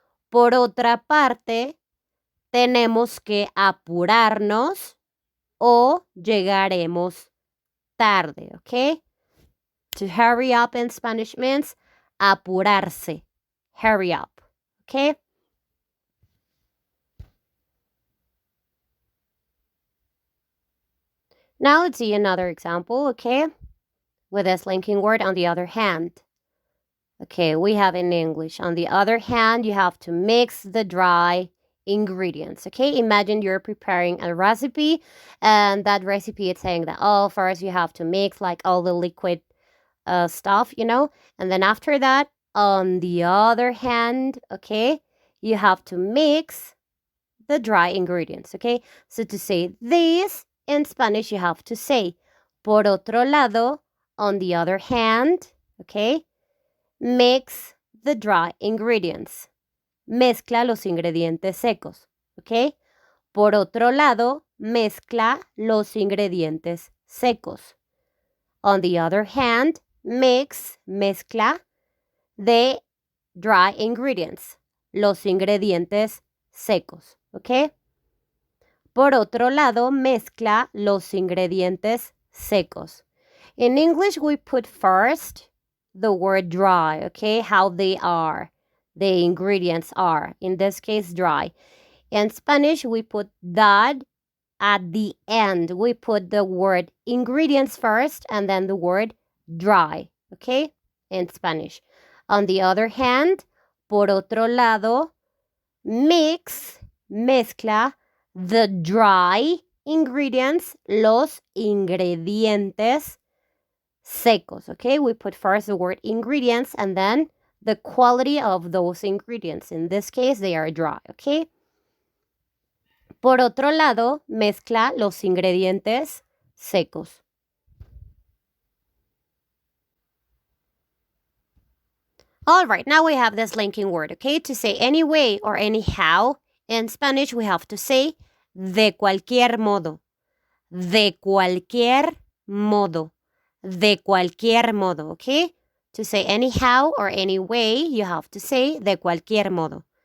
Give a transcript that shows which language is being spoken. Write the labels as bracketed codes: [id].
[es] Por otra parte, tenemos que apurarnos o llegaremos tarde. [en] Okay? To hurry up in Spanish means [es] apurarse. [en] Hurry up. Okay? Now let's see another example, okay? With this linking word, on the other hand. Okay, we have in English. On the other hand, you have to mix the dry ingredients, okay? Imagine you're preparing a recipe and that recipe is saying that, oh, first you have to mix like all the liquid stuff, you know? And then after that, on the other hand, okay, you have to mix the dry ingredients, okay? So to say this in Spanish, you have to say [es] por otro lado, [en] on the other hand, okay? Mix the dry ingredients. [es] Mezcla los ingredientes secos, okay? Por otro lado, mezcla los ingredientes secos. [en] On the other hand, [es] mezcla de [en] dry ingredients. [es] Los ingredientes secos, okay? Por otro lado, mezcla los ingredientes secos. [en] In English, we put first the word dry, okay? How they are, the ingredients are. In this case, dry. In Spanish, we put that at the end. We put the word ingredients first and then the word dry, okay? In Spanish. On the other hand, [es] por otro lado, mezcla [en] the dry ingredients, [es] los ingredientes secos, [en] okay? We put first the word ingredients and then the quality of those ingredients. In this case, they are dry, okay? [es] Por otro lado, mezcla los ingredientes secos. [en] All right, now we have this linking word, okay? To say anyway or anyhow, in Spanish we have to say [es] de cualquier modo. De cualquier modo. De cualquier modo, [en] okay? To say anyhow or anyway, you have to say [es] de cualquier modo.